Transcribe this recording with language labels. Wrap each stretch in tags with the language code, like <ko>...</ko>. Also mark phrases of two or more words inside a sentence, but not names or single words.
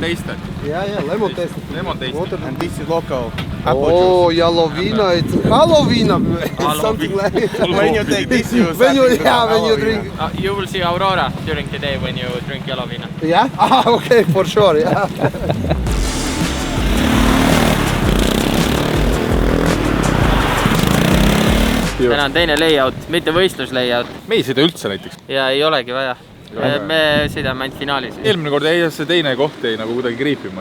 <en>taster. Yeah, lemon taste. Lemon taster. Water. And this is local apple Oh, Yalovina. It's Halloween. Something like juice. When you take this, you when you start when you Halloween. drink. You will see Aurora during the day when you drink yellow vina. Yeah. Ah, okay, for sure. Yeah.</en> <et>Täna on teine layout, mitte võistlus layout. Me ei sõida üldse näiteks. Ja ei olegi vaja. Me sõidame ainult finaalis. Eelmine kord see teine koht jäi nagu kuidagi kriipima.</et>